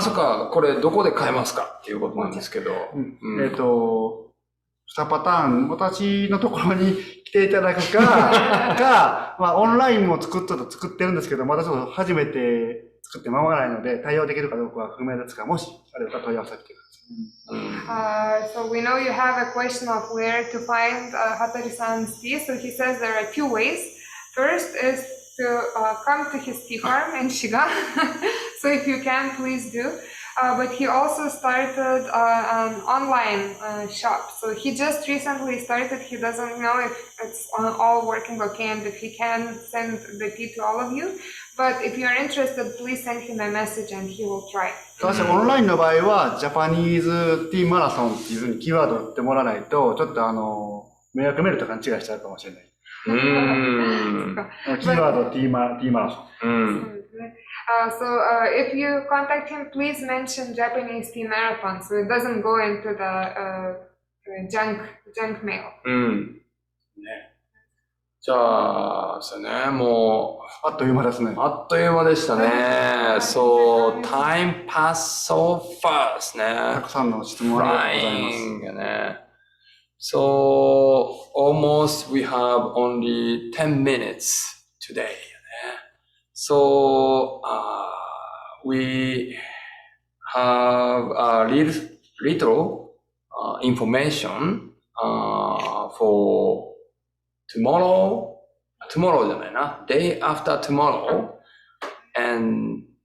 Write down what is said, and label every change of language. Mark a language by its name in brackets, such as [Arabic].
[Japanese] そっか、これどこで買えますかっていうことなんですけど。 2パターン、私のところに来ていただくか、オンラインも作ってるんですけど、まだちょっと初めて作って間もないので、対応できるかどうかは不明ですが、もしあれば問い合わせてください。 [English] So we know you have a question of where to find Hattori-san's tea. So he says there are two ways. First is to come to his tea farm in Shiga. So if you can, please do. But he also started an online shop. So he just recently started. He doesn't know if it's all working okay and if he can send the tea to all of you. But if you're interested, please send him a message and he will try. [Japanese] 私オンラインの場合はジャパニーズティーマラソンっていうふうにキーワードを打ってもらわないとちょっと迷惑メールと勘違いしちゃうかもしれない。キーワードティーマラソン。 [English] So if you contact him, please mention Japanese tea marathon, so it doesn't go into the junk mail. [Japanese] じゃあ、そうね、もうあっという間ですね。あっという間でしたね。 [English] So time passed so fast ね。 [Japanese] たくさんの質問ありがとうございます。ね。 [English] So almost we have only 10 minutes today. So we have a little information for tomorrow [Japanese] じゃないな、 [English] day after tomorrow and